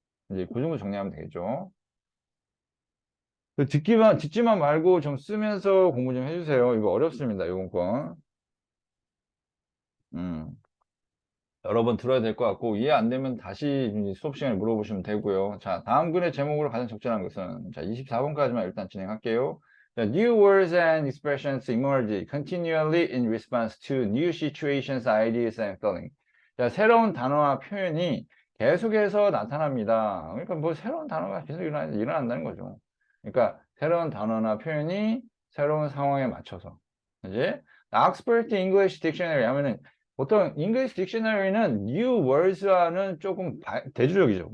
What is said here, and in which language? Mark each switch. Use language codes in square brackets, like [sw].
[ko] 이제 그 정도 정리하면 되겠죠. 듣지만 말고 좀 쓰면서 공부 좀 해주세요. 이거 어렵습니다. 이번 건. 음. 여러 번 들어야 될 것 같고, 이해 안 되면 다시 수업 시간에 물어보시면 되고요. 자, 다음 글의 제목으로 가장 적절한 것은, 자, 24번까지만 일단 진행할게요. [en] 자, new words and expressions emerge continually in response to new situations, ideas, and feelings. [ko] 자, 새로운 단어와 표현이 계속해서 나타납니다. 그러니까 뭐 새로운 단어가 계속 일어난다는 거죠. 그러니까 새로운 단어나 표현이 새로운 상황에 맞춰서. 이제, Oxford English Dictionary 하면은 보통 English Dictionary는 new words와는 조금 대조적이죠.